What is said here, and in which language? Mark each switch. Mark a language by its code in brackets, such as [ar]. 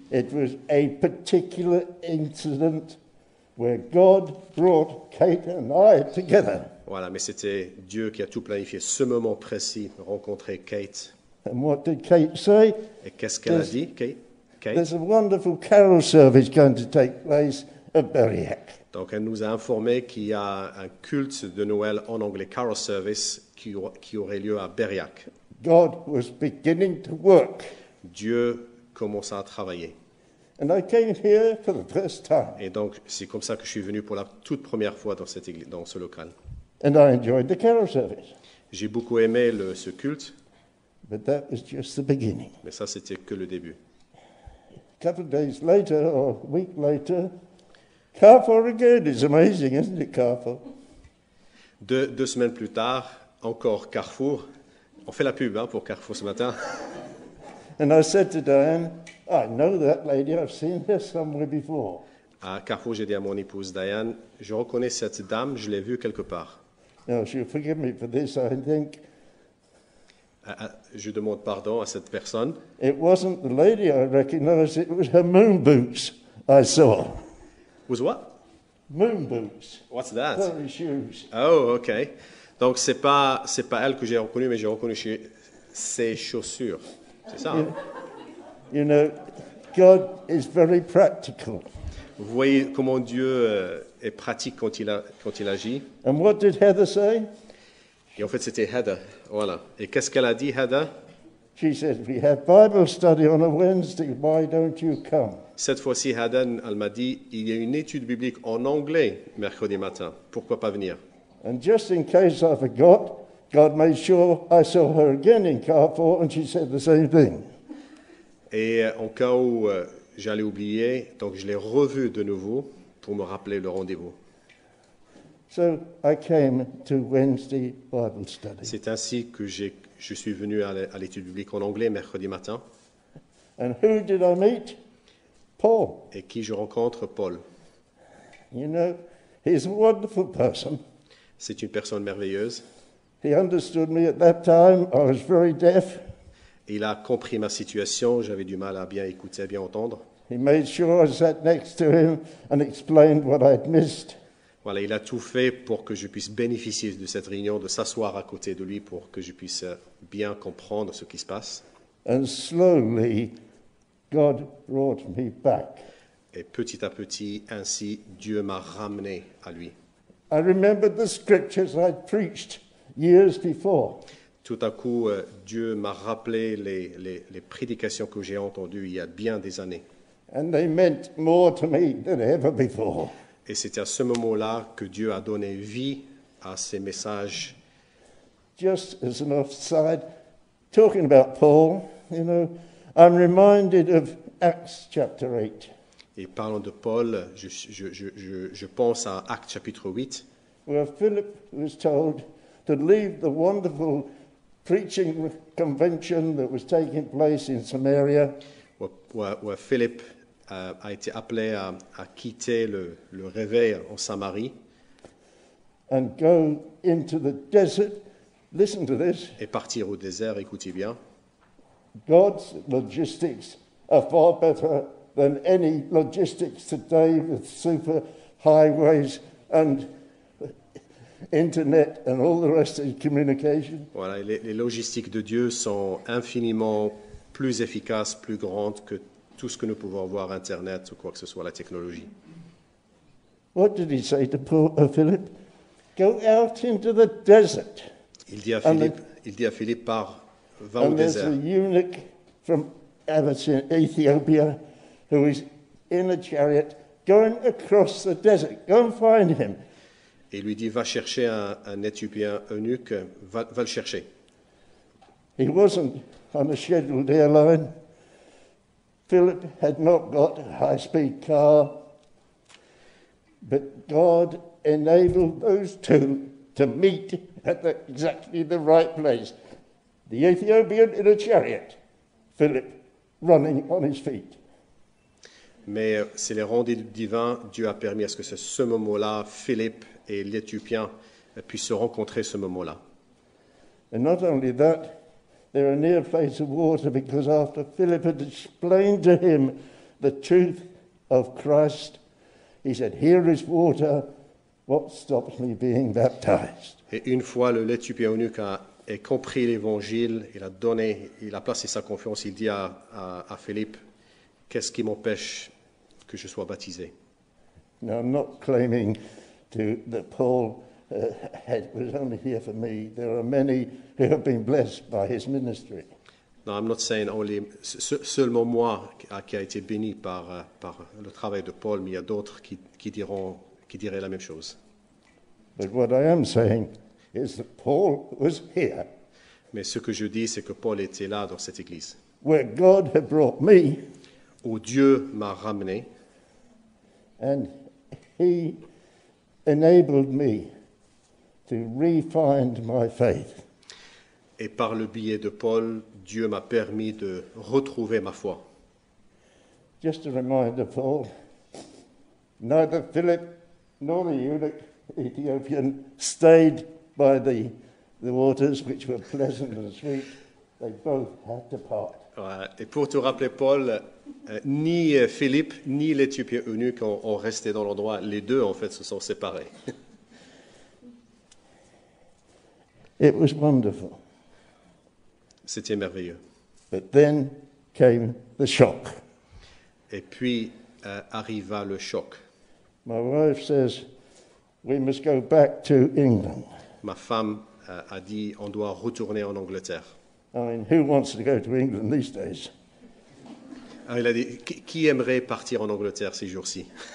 [en] It was a particular incident where God brought Kate and I together. [fr] Voilà, mais c'était Dieu qui a tout planifié. Ce moment précis, rencontrer Kate. [en] And what did Kate say? [fr] Et qu'est-ce qu'elle a dit, Kate? [en] There's a wonderful carol service going to take place at Berriac. [fr] Donc, elle nous a informé qu'il y a un culte de Noël en anglais, Carol Service, qui aurait lieu à Berriac. [en] God was beginning to work. [fr] Dieu commença à travailler. [en] And I came here for the first time. [fr] Et donc, c'est comme ça que je suis venu pour la toute première fois dans cette église, dans ce local. [en] And I enjoyed the carol service. [fr] J'ai beaucoup aimé ce culte, [en] But that was just the beginning. [fr] mais ça, c'était que le début. [en] A couple of days later, or a week later, Carrefour again. It's amazing, isn't it, Carrefour? [fr] Deux semaines plus tard, encore Carrefour. On fait la pub pour Carrefour ce matin. [en] And I said to Diane, I know that lady. I've seen her somewhere before. [fr] À Carrefour, j'ai dit à mon épouse Diane, je reconnais cette dame, je l'ai vue quelque part. [en] Now, she'll forgive me for this, I think. [fr] Je demande pardon à cette personne. [en] It wasn't the lady I recognized, it was her moon boots I saw. Was what? Moon boots. What's that? Furry shoes. Oh, ok. [fr] Donc, c'est pas elle que j'ai reconnue, mais j'ai reconnu ses chaussures. C'est ça, hein? [en] You know, God is very practical. [fr] Vous voyez comment Dieu est pratique quand il agit. [en] And what did Heather say? [fr] Et en fait, c'était Heather. Voilà. Et qu'est-ce qu'elle a dit, Heather? [en] She said, we have Bible study on a Wednesday, why don't you come? [fr] Cette fois-ci, Heather, elle m'a dit, il y a une étude biblique en anglais mercredi matin. Pourquoi pas venir? [en] And just in case I forgot, God made sure I saw her again in Carrefour, and she said the same thing. [fr] Et en cas où j'allais oublier, donc je l'ai revue de nouveau pour me rappeler le rendez-vous. [en] So I came to Wednesday Bible study. [fr] C'est ainsi que je suis venu à l'étude biblique en anglais mercredi matin. [en] And who did I meet? Paul. [fr] Et qui je rencontre? Paul. [en] You know, he's a wonderful person. [fr] C'est une personne merveilleuse. [en] He understood me at that time. I was very deaf. [fr] Il a compris ma situation. J'avais du mal à bien écouter, à bien entendre. [en] He made sure I sat next to him and explained what I'd missed. [fr] Voilà, il a tout fait pour que je puisse bénéficier de cette réunion, de s'asseoir à côté de lui pour que je puisse bien comprendre ce qui se passe. [en] And slowly, God brought me back. [fr] Et petit à petit, ainsi, Dieu m'a ramené à lui. [en] I remembered the scriptures I'd preached years before. [fr] Tout à coup, Dieu m'a rappelé les prédications que j'ai entendues il y a bien des années. [en] And they meant more to me than ever before. [fr] Et c'est à ce moment-là que Dieu a donné vie à ces messages. [en] Just as an offside, talking about Paul, you know, I'm reminded of Acts chapter 8, [fr] Et parlant de Paul, je pense à Actes chapitre 8, [en] where Philip was told to leave the wonderful preaching convention that was taking place in Samaria [fr] où Philippe a été appelé à quitter le réveil en Samarie [en] and go into the desert. Listen to this. [fr] et partir au désert. Écoutez bien. [en] God's logistics are far better than any logistics today with super highways and internet and all the rest of communication. [fr] Voilà, les logistiques de Dieu sont infiniment plus efficaces, plus grandes que tout ce que nous pouvons voir, Internet ou quoi que ce soit, la technologie. [en] What did he say to Philip? Go out into the desert. [fr] Il dit à Philippe, va au [en] And there's [fr] désert. [en] a eunuch from Ethiopia who is in a chariot going across the desert. Go and find him. [fr] Et il lui dit, va chercher un Éthiopien eunuque, va le chercher. [en] He wasn't on a scheduled airline. Philip had not got a high-speed car. But God enabled those two to meet at exactly the right place. The Ethiopian in a chariot, Philip running on his feet. [fr] Mais c'est les rendez-vous divins. Dieu a permis à ce que ce moment-là, Philippe et l'Éthiopien puissent se rencontrer ce moment-là. [en] And not only that, they're a near place of water because after Philip had explained to him the truth of Christ, he said, "Here is water. What stops me being baptized?" [fr] Et une fois l'Éthiopien eunuque a compris l'évangile, il a placé sa confiance, il dit à Philippe, qu'est-ce qui m'empêche que je sois baptisé? [en] Now, I'm not claiming that Paul was only here for me. There are many who have been blessed by his ministry. No, I'm not saying only [fr] seulement moi qui a été béni par le travail de Paul, mais il y a d'autres qui diraient la même chose. [en] But what I am saying is that Paul was here, [fr] Mais ce que je dis, c'est que Paul était là dans cette église, [en] where God had brought me, [fr] où Dieu m'a ramené, [en] and he enabled me to re-find my faith. [fr] et par le biais de Paul, Dieu m'a permis de retrouver ma foi. [en] Just a reminder, Paul, neither Philip nor the eunuch Ethiopian stayed by the waters, which were pleasant and sweet. They both had to part. [fr] Voilà. Et pour te rappeler, Paul, ni Philippe ni l'Éthiopien eunuque ont resté dans l'endroit. Les deux, en fait, se sont séparés. [en] It was wonderful. [fr] C'était merveilleux. [en] But then came the shock. [fr] Et puis arriva le choc. [en] My wife says, we must go back to England. [fr] Ma femme a dit, on doit retourner en Angleterre. [en] I mean, who wants to go to England these days? [fr] Alors, il a dit, qui aimerait partir en Angleterre ces jours-ci?